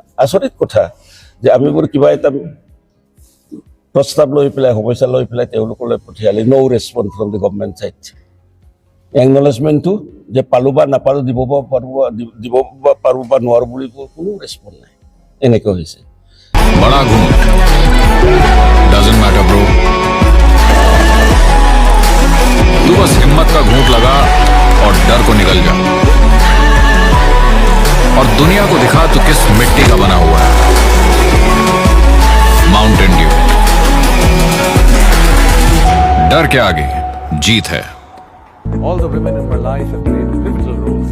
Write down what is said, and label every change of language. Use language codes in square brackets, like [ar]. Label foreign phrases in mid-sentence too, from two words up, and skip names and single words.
[as] আচৰিত কথা যে আমি বোৰ কিবা এটা প্ৰস্তাৱ লৈ পেলাই, সমস্যা লৈ পেলাই তেওঁলোকলৈ পঠিয়ালে, [en] no response from the government side. [as] একনলেজমেণ্টটো যে পালোঁ বা নাপালোঁ, দিব বা পাৰোঁ বা নোৱাৰোঁ বুলি কোনো ৰেছপন্স নাই। এনেকৈ হৈছে। [hi] बड़ा घूंट [en] doesn't matter bro, [hi] तू बस हिम्मत का घूंट लगा और डर को निकल जा, और दुनिया को दिखा तू किस मिट्टी का बना हुआ है। माउंटेन ड्यू, डर के आगे जीत है। [en] All the women in my life have played a pivotal role.